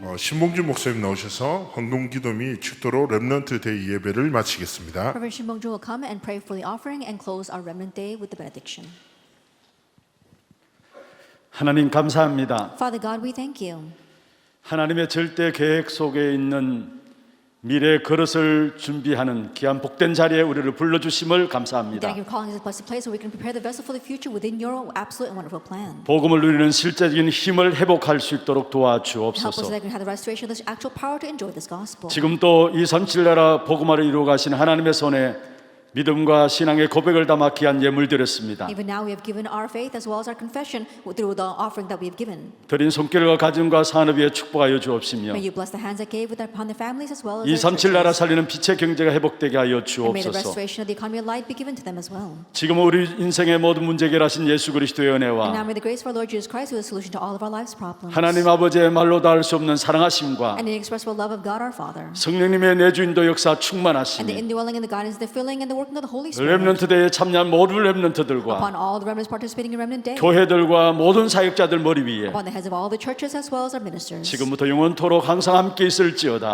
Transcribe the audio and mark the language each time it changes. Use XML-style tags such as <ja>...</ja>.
<ko>신봉준 목사님 나오셔서 헌금 기도 및 축도로 렘넌트 데이 예배를 마치겠습니다.</ko> <en>Reverend Shinbong will come and pray for the offering and close our Remnant Day with the benediction.</en> <ko>하나님 감사합니다.</ko> <en>Father God, we thank you.</en> <ko>하나님의 절대 계획 속에 있는 미래 그릇을 준비하는 귀한 복된 자리에 우리를 불러주심을 감사합니다.</ko> <en>Thank you for calling us to a blessed place so we can prepare the vessel for the future within your absolute and wonderful plan.</en> <ko>복음을 누리는 실제적인 힘을 회복할 수 있도록</ko> <en>Help us so</en> <ko>도와주옵소서.</ko> <en>that we can have the restoration of this actual power to enjoy this gospel.</en> <ko>지금 또 237 나라 복음화를 이루어 가신 하나님의 손에 믿음과 신앙의 고백을 담아 귀한 예물 드렸습니다.</ko> <en>Even now we have given our faith as well as our confession through the offering that we have given.</en> <ko>드린 손길과 가정과 산업 위에 축복하여 주옵시며</ko> <en>May you bless the hands that gave upon the families as well as</en> <ko>237 나라 살리는 빛의 경제가 회복되게 하여</ko> <en>And may the</en> <ko>주옵소서.</ko> <en>restoration of the economy of light be given to them as well.</en> <ko>지금 우리 인생의 모든 문제 해결하신 예수 그리스도의</ko> <en>And now</en> <ko>은혜와</ko> <en>may the grace of our Lord Jesus Christ, who is the solution to all of our life's problems,</en> <ko>하나님 아버지의 말로 닿을 수 없는 사랑하심과</ko> <en>and the inexpressible love of God our Father,</en> <ko>성령님의 내주인도 역사</ko> <en>and the</en> <ko>충만하시니</ko> <en>indwelling and the guidance, the filling and the working of the Holy Spirit</en> <ko>렘넌트 대에 참여한 모든 렘넌트들과</ko> <en>upon all the remnants participating in Remnant Day,</en> <ko>교회들과 모든 사역자들 머리 위에</ko> <en>upon the heads of all the churches as well as our ministers,</en> <ko>지금부터 영원토록 항상 함께 있을지어다.</ko>